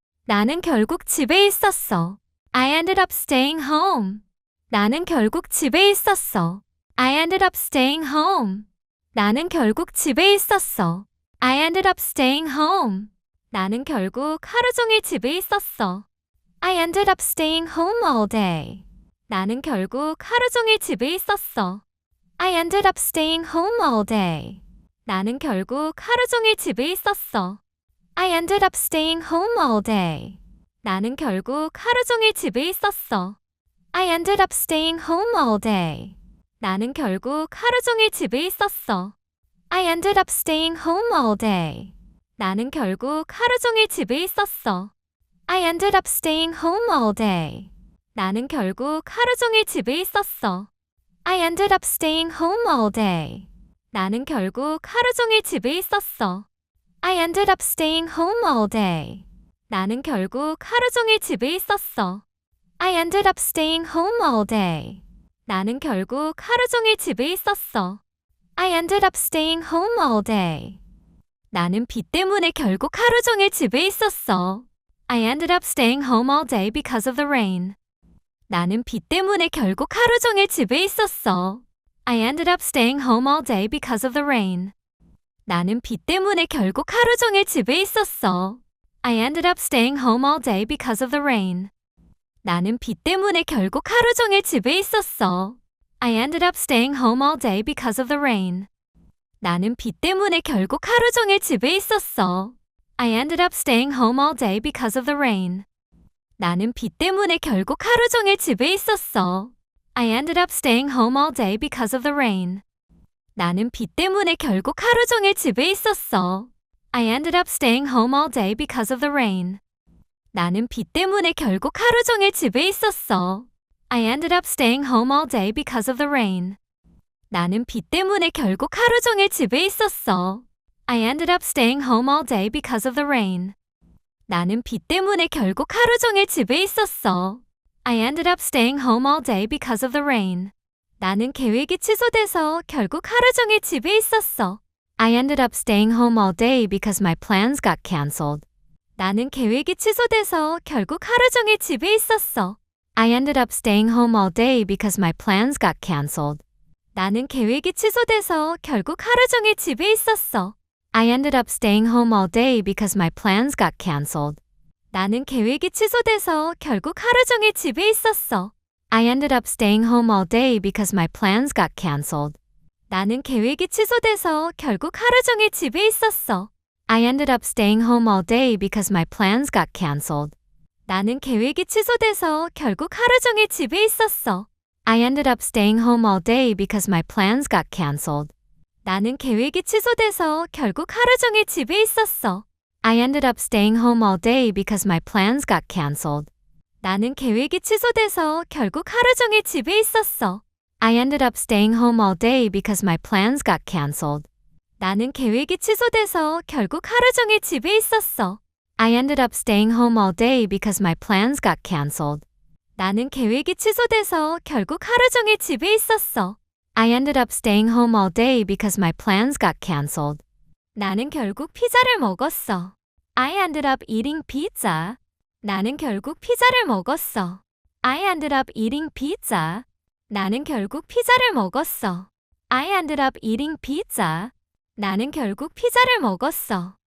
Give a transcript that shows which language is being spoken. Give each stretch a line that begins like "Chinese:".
Korean: 나는 결국 집에 있었어.
English: I ended up staying home.
Korean: 나는 결국 집에 있었어.
English: I ended up staying home.
Korean: 나는 결국 집에 있었어.
English: I ended up staying home.
Korean: 나는 결국 하루 종일 집에 있었어.
English: I ended up staying home all day.
Korean: 나는 결국 하루 종일 집에 있었어.
English: I ended up staying home all day.
Korean: 나는 결국 하루 종일 집에 있었어.
English: I ended up staying home all day.
Korean: 나는 결국 하루 종일 집에 있었어.
English: I ended up staying home all day.
Korean: 나는 결국 하루 종일 집에 있었어.
English: I ended up staying home all day.
Korean: 나는 결국 하루 종일 집에 있었어.
English: I ended up staying home all day.
Korean: 나는 결국 하루 종일 집에 있었어.
English: I ended up staying home all day.
Korean: 나는 결국 하루 종일 집에 있었어.
English: I ended up staying home all day.
Korean: 나는 결국 하루 종일 집에 있었어.
English: I ended up staying home all day.
Korean: 나는 결국 하루 종일 집에 있었어.
English: I ended up staying home all day.
Korean: 나는 비 때문에 결국 하루 종일 집에 있었어.
English: I ended up staying home all day because of the rain.
Korean: 나는 비 때문에 결국 하루 종일 집에 있었어.
English: I ended up staying home all day because of the rain.
Korean: 나는 비 때문에 결국 하루 종일 집에 있었어.
English: I ended up staying home all day because of the rain.
Korean: 나는 비 때문에 결국 하루 종일 집에 있었어.
English: I ended up staying home all day because of the rain.
Korean: 나는 비 때문에 결국 하루 종일 집에 있었어.
English: I ended up staying home all day because of the rain.
Korean: 나는 비 때문에 결국 하루 종일 집에 있었어.
English: I ended up staying home all day because of the rain.
Korean: 나는 비 때문에 결국 하루 종일 집에 있었어.
English: I ended up staying home all day because of the rain.
Korean: 나는 비 때문에 결국 하루 종일 집에 있었어.
English: I ended up staying home all day because of the rain.
Korean: 나는 비 때문에 결국 하루 종일 집에 있었어.
English: I ended up staying home all day because of the rain.
Korean: 나는 비 때문에 결국 하루 종일 집에 있었어.
English: I ended up staying home all day because of the rain.
Korean: 나는 계획이 취소돼서 결국 하루 종일 집에 있었어.
English: I ended up staying home all day because my plans got cancelled.
Korean: 나는 계획이 취소돼서 결국 하루 종일 집에 있었어.
English: I ended up staying home all day because my plans got canceled.
Korean: 나는 계획이 취소돼서 결국 하루 종일 집에 있었어.
English: I ended up staying home all day because my plans got canceled.
Korean: 나는 계획이 취소돼서 결국 하루 종일 집에 있었어.
English: I ended up staying home all day because my plans got canceled.
Korean: 나는 계획이 취소돼서 결국 하루 종일 집에 있었어.
English: I ended up staying home all day because my plans got canceled.
Korean: 나는 계획이 취소돼서 결국 하루 종일 집에 있었어.
English: I ended up staying home all day because my plans got canceled.
Korean: 나는 계획이 취소돼서 결국 하루 종일 집에 있었어.
English: I ended up staying home all day because my plans got canceled.
Korean: 나는 계획이 취소돼서 결국 하루 종일 집에 있었어.
English: I ended up staying home all day because my plans got canceled.
Korean: 나는 계획이 취소돼서 결국 하루 종일 집에 있었어.
English: I ended up staying home all day because my plans got canceled.
Korean: 나는 계획이 취소돼서 결국 하루 종일 집에 있었어.
English: I ended up staying home all day because my plans got canceled.
Korean: 나는 결국 피자를 먹었어.
English: I ended up eating pizza.
Korean: 나는 결국 피자를 먹었어.
English: I ended up eating pizza.
Korean: 나는 결국 피자를 먹었어.
English: I ended up eating pizza.
Korean: 나는 결국 피자를 먹었어.